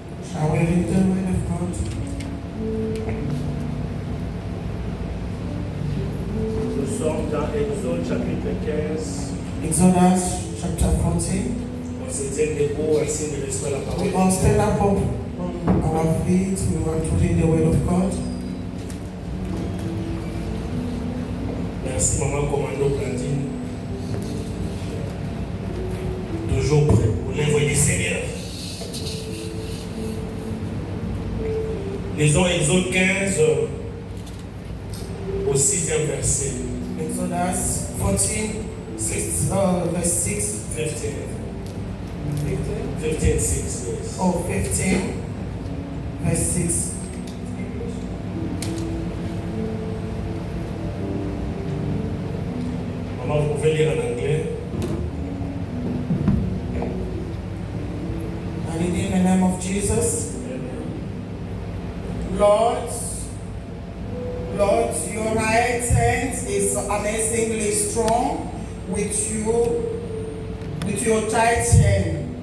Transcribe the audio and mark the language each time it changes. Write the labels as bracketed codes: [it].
[en] Shall we read the word of God? [fr] Nous sommes dans Exode chapitre 15. [en] Exodus chapter 14. [fr] On se tient debout ainsi de rester la parole. [en] We all stand up on our feet. We want to read the word of God. [fr] Merci Maman Commando Blandine. Toujours prêt pour l'envoyer du Seigneur. Lisons Exode 15 au 6e verset. [en] Exodus 14, verse 6. 15. 15? 15, 6, yes. Oh, 15, verse 6. [fr] Maman, vous pouvez lire en anglais. [en] And in the name of Jesus, Lord, your right hand is amazingly strong with your tight hand.